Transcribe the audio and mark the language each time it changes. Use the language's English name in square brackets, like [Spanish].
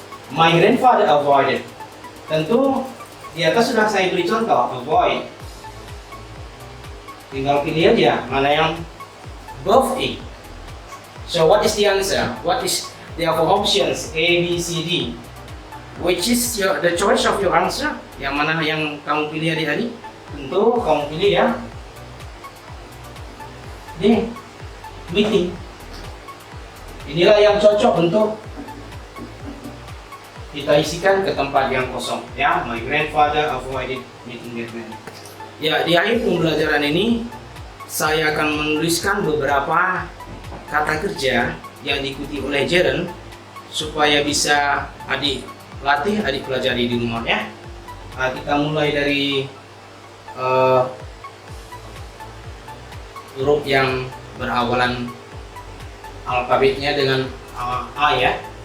[English] My grandfather avoided. [Indonesian] Tentu di atas sudah saya beri contoh avoid. Tinggal pilih aja mana yang both it. [English] So what is the answer? What is the options A, B, C, D? Which is the choice of your answer? [Indonesian] Yang mana yang kamu pilih adik-adik? Tentu kamu pilih ya D, meeting. Inilah yang cocok untuk kita isikan ke tempat yang kosong ya. [English] My grandfather avoided meeting that man. [Indonesian] Ya, di akhir pembelajaran ini saya akan menuliskan beberapa kata kerja yang diikuti oleh gerund supaya bisa adik latih, adik pelajari di rumah ya. Kita mulai dari huruf yang berawalan alfabetnya dengan A ya.